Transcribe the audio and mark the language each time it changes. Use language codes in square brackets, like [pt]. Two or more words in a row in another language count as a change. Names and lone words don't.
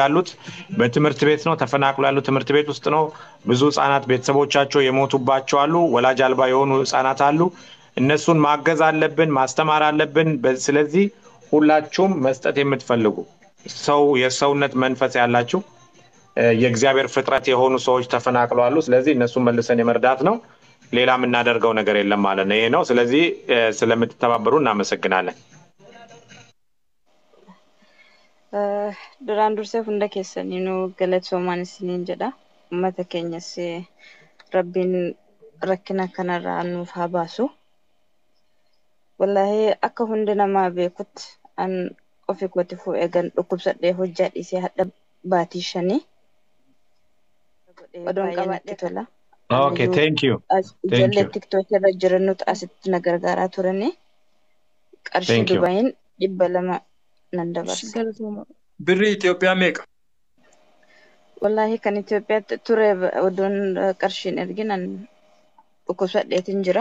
[am] ያሉት በትምህርት ቤት ነው ተፈናቅለው ያሉት ትምህርት ቤት ውስጥ ነው ብዙ ህፃናት ቤተሰቦቻቸው የሞቱባቸው አሉ ወላጅ አልባ የሆኑ ህፃናት አሉ እነሱን ማገዝ አለብን ማስተማር አለብን ስለዚህ ሁላችሁም መስጠት የምትፈልጉ ሰው የሰውነት መንፈስ ያላችሁ የእግዚአብሔር ፍጥረት የሆኑ ሰዎች ተፈናቅለው አሉ ስለዚህ እነሱን መልሰን የመርዳት ነው ሌላ ምን እናደርገው ነገር የለም ማለት ነው ይሄ ነው ስለዚህ ስለምትተባበሩ እናመሰግናለን [om] duraan dursee hunda keessaniinuu galatoomaan isiniin jedha ummata keenyas rabbiin rakkina kanarraa nuuf haa baasu wallahi akka hundi namaa beekutti an ofii kooti fuudhee gan dhukkubsadhee hojjaa dhiisee hadha baatii 5 odoon qabaadhee tola [en] Okay, thank you. [om] Ijoollee TikTok irra jiran nuti asitti na gargaaraa turani. Qarshii Dubaayin 200 nan dabarsa. Birri Itoophiyaa meeqa? Wallahi kan Itoophiyaatti ture odoon qarshiin erginan dhukkubsadheetiin jira.